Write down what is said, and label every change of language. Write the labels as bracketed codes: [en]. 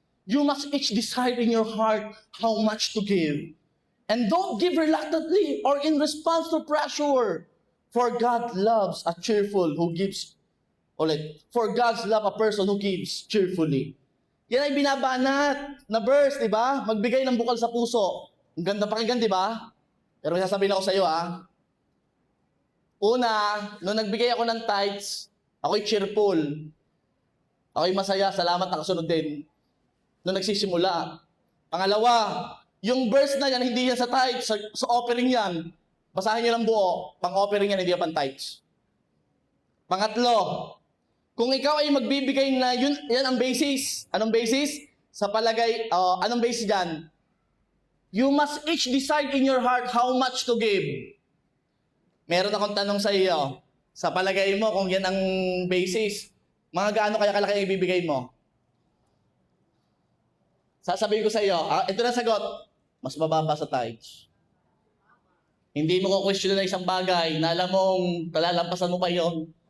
[en] You must each decide in your heart how much to give. And don't give reluctantly or in response to pressure. For God loves a cheerful who gives. For God's love a person who gives cheerfully. [tl] Yan ay binabanat na verse, di ba? Magbigay ng bukal sa puso. Ang ganda pakinggan, di ba? Pero may sasabihin ako sa iyo, Una, nung nagbigay ako ng tithes, ako'y cheerful. Ako'y masaya, salamat, nakasunod din. Nung nagsisimula. Pangalawa, yung verse na yan, hindi yan sa tithes, sa offering yan. Basahin niyo lang buo, pang-offering yan, hindi yan pang-tithes. Pangatlo, kung ikaw ay magbibigay na, yan ang basis. Anong basis? Sa palagay, anong basis dyan? [en] You must each decide in your heart how much to give. [tl] Meron akong tanong sa iyo. Sa palagay mo, kung yan ang basis, mga gaano kaya kalaki ang ibibigay mo? Sasabihin ko sa iyo, ito na sagot, mas mababa sa tithes. Hindi mo ko-question na isang bagay na alam mong kalalampasan mo pa yon.